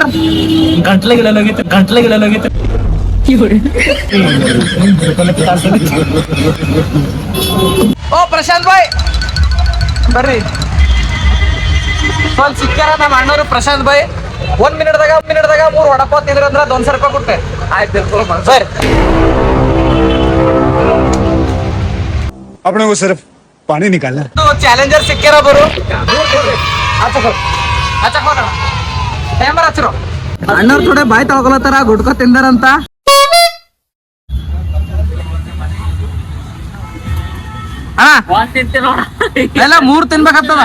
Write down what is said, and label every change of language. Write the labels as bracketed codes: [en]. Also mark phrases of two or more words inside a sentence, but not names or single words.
[kn] ಗಂಟ್ಲೆಗಿಡಲಾಗಿತ್ತು. ಓ ಪ್ರಶಾಂತ್ ಬಾಯ್ ಬರ್ರಿ. ಸ್ವಲ್ಪ ಸಿಕ್ಕ್ಯಾರ ನಮ್ಮ ಅಣ್ಣವ್ರು ಪ್ರಶಾಂತ್ ಬಾಯ್. 1 ಮಿನಿಟ್ದಾಗ 3 ವಡಪಾವ್ ತಿಂದ್ರ ಅಂದ್ರ 100 ರೂಪಾಯಿ ಕೊಟ್ಟೆ. ಆಯ್ತು ಸರ್. [hi] अपने को सिर्फ पानी निकालना है. [kn] ಚಾಲೆಂಜರ್ ಸಿಕ್ಕ್ಯಾರ ಬರು. ಅಣ್ಣವ್ರು ಥೋಡೆ ಬಾಯ್ ತಗೊಳತಾರ ಗುಡ್ಕೊ ತಿಂದಾರಂತ. ಎಲ್ಲ 3 ತಿನ್ಬೇಕಾಗ್ತದ.